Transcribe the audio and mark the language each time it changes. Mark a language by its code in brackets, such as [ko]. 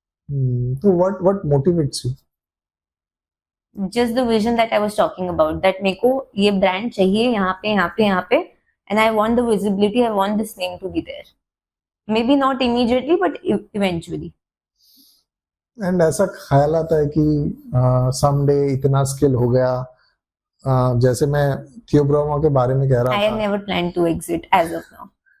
[en] So what motivates you? Just the vision that I was talking about. That [hi] मेरे को ये [en] brand [hi] चाहिए यहाँ पे, [en] and I want the visibility. I want this name to be there. Maybe not immediately, but eventually. [hi] And ऐसा ख्याल आता है कि someday इतना skill हो गया, जैसे मैं थियो ब्राह्मा के बारे में कह रहा था. [en] I have never planned to exit as of now.